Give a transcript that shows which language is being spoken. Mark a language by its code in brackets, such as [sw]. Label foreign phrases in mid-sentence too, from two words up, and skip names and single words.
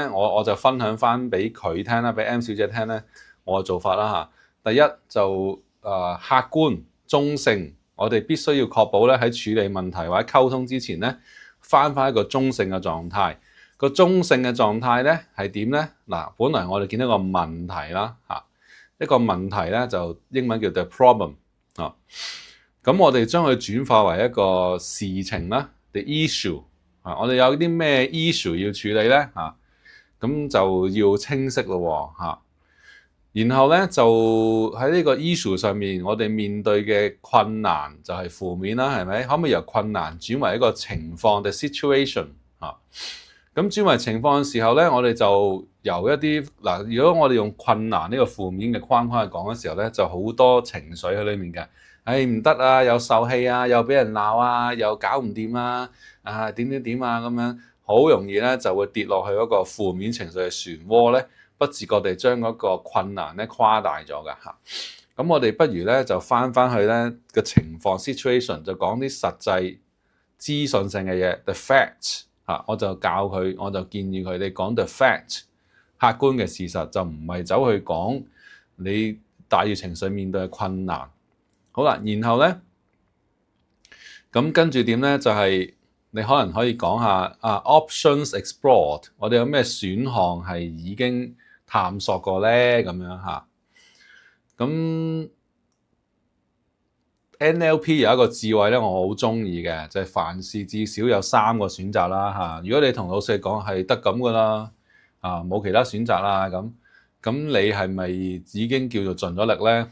[yue] 我就分享翻俾佢聽啦，俾 M 小姐聽咧，我嘅做法啦嚇。第一就客觀中性，我哋必須要確保咧喺處理問題或者溝通之前咧，翻一個中性嘅狀態。個中性嘅狀態咧係點咧？嗱，本來我哋見到個問題啦嚇，一個問題咧就英文叫 [en] the problem [yue] 啊。咁我哋將佢轉化為一個事情啦 [en] the issue [yue] 啊。我哋有啲咩 issue 要處理咧嚇？咁就要清晰咯嚇。然後咧就喺呢個 issue 上面，我哋面對嘅困難就係負面啦，係咪？可唔可以由困難轉為一個情況 [en] the situation [yue] 啊？咁轉為情況嘅時候咧，我哋就由一啲嗱，如果我哋用困難呢個負面嘅框框去講嘅時候咧，就好多情緒喺裏面嘅。唔得啊，又受氣啊，又俾人鬧啊，又搞唔掂啊，點點點啊咁樣，好容易咧就會跌落去嗰個負面情緒嘅漩渦咧，不自覺地將嗰個困難咧誇大咗㗎嚇。咁我哋不如咧就翻去咧個情況 situation， 就講啲實際資訊性嘅嘢 [en] the facts [yue] 嚇，我就建議佢哋講 [en] the fact， [yue] 客觀嘅事實，就唔係走去講你帶住情緒面對嘅困難。好啦，然後咧咁跟住點咧就係你可能可以講下 [en] options explored， [yue] 我哋有咩選項係已經探索過咧咁樣嚇。咁 NLP 有一個智慧咧，我好中意嘅，就係凡事至少有3個選擇啦嚇。如果你同老細講係得咁噶啦，冇其他選擇啦咁你係咪已經叫做盡咗力咧？